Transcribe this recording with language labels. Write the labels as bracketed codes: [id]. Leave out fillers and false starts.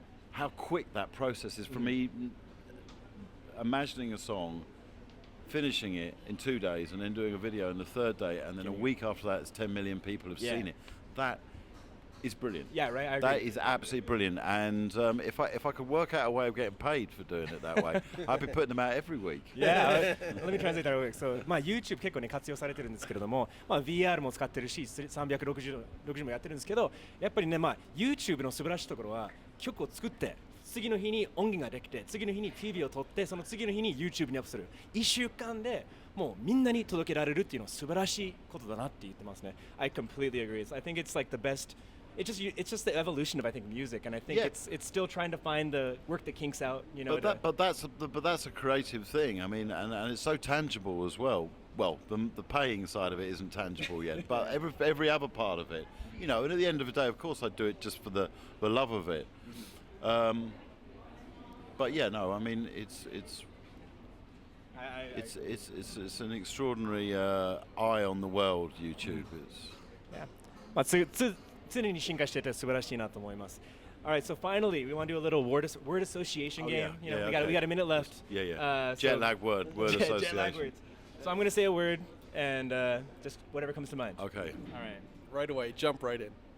[en] How quick that process is for me. Imagining a song, finishing it in 2 days, and then doing a video on the third day, and then a week after that, it's 10 million people have seen it. That is brilliant. Yeah, right. I agree. That is absolutely brilliant. And if I could work out a way of getting paid for doing it that way, I'd be putting them out every week. Yeah, let me translate that real quick. [ja] So, YouTube 結構ね活用されてるんですけれども、VR も使ってるし、360もやってるんですけど、やっぱりねYouTube の素晴らしいところは曲を作って。次の日に音源ができて、次の日に PV を撮って、その次の日に YouTube にアップする。 1週間でもうみんなに届けられるっていうのは素晴らしいことだなって言ってますね。 [en] I completely agree. I think it's like the best. It's just the evolution of I think music, and I think it's still trying to find the work that kinks out. But that's a creative thing. I mean, and it's so tangible as well. Well, the paying side of it isn't tangible yet, but every other part of it, and at the end of the day, of course, I'd do it just for the love of it. But yeah, no, I mean it's an extraordinary eye on the world. YouTube is. Yeah. [ja] 常に進化してて素晴らしいなと思います。 [en] All right, so finally, we want to do a little word association game. We got a minute left. Yeah. Jet lag word association. Jet lag words. So I'm going to say a word and just whatever comes to mind. Okay. All right. Right away, jump right in.